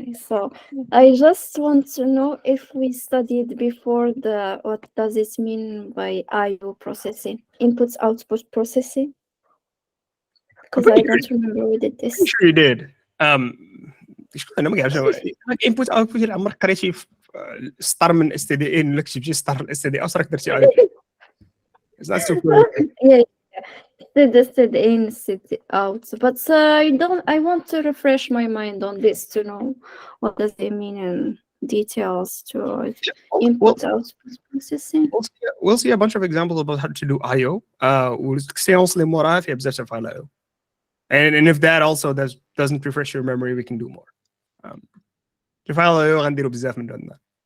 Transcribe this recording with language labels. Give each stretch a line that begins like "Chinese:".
English: So I just want to know if we studied before what does it mean by I/O processing, input/output processing? Because I don't remember we did this. I'm sure you did.
Arabic: شنو انا ما كنعرفش input output اللي عمرك قريتي في سطر من اس تي دي ان ولا كتبتي سطر الاس تي دي او راك درتي عليه.
English: It's not so cool. Yeah, Sit in, sit out. But I want to refresh my mind on this to know what does it mean in details to input/output processing. We'll see a bunch of examples about how to do I/O.
Arabic: والسيونس اللي موراها فيها بزاف تاع I/O.
English: And if that also doesn't refresh your memory, we can do more.
Arabic: في I/O غنديرو بزاف من عندنا.